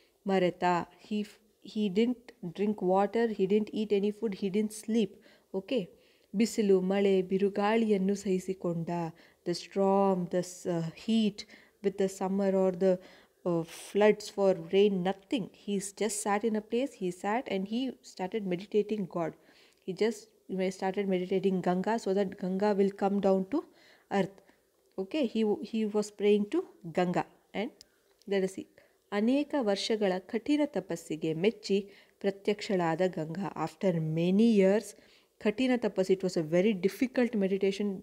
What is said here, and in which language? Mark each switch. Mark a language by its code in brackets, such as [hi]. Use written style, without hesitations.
[en] ಮರೆತ, he didn't drink water, he didn't eat any food, he didn't sleep. [kn] Okay, ಬಿಸಿಲು, ಮಳೆ, ಬಿರುಗಾಳಿಯನ್ನು ಸಹಿಸಿಕೊಂಡ. [en] The storm, the heat with the summer or the floods for rain, nothing. He's just sat in a place, he sat and he started meditating God. He just started meditating Ganga so that Ganga will come down to earth. Okay, he was praying to Ganga and let us see. [kn] ಅನೇಕ ವರ್ಷಗಳ ಕಠಿಣ ತಪಸ್ಸಿಗೆ ಮೆಚ್ಚಿ ಪ್ರತ್ಯಕ್ಷಳಾದ Ganga. [en] after many years, [kn] ಕಠಿಣ ತಪಸ್ಸು, [en] It was a very difficult meditation.